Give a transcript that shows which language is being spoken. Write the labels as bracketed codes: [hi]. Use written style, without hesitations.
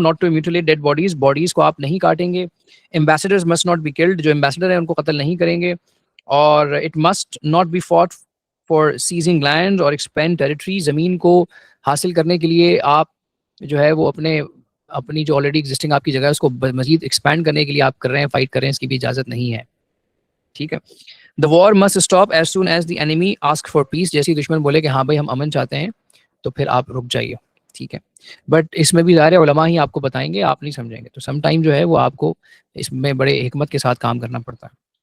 [en] Not to mutilate dead bodies. [ur] Bodies کو آپ نہیں کاٹیں گے. [en] Ambassadors must not be killed. [ur] جو ایمبیسڈر ہیں ان کو قتل نہیں کریں گے. [en] اور it must not be fought for seizing land اور expand territory. [ur] زمین کو حاصل کرنے کے لیے آپ جو ہے وہ اپنی جو آلریڈی ایگزسٹنگ آپ کی جگہ ہے اس کو مزید ایکسپینڈ کرنے کے لیے آپ کر رہے ہیں، فائٹ کر رہے ہیں، اس کی بھی اجازت نہیں ہے. ٹھیک ہے. [en] The war must stop as soon as the enemy ask for peace. [ur] جیسے دشمن بولے کہ ہاں بھائی ہم امن چاہتے ہیں تو پھر آپ رک جائیے. ٹھیک ہے. بٹ اس میں بھی ظاہر علماء ہی آپ کو بتائیں گے، آپ نہیں سمجھیں گے. تو سم ٹائم جو ہے وہ آپ کو اس میں بڑے حکمت کے ساتھ کام کرنا پڑتا ہے.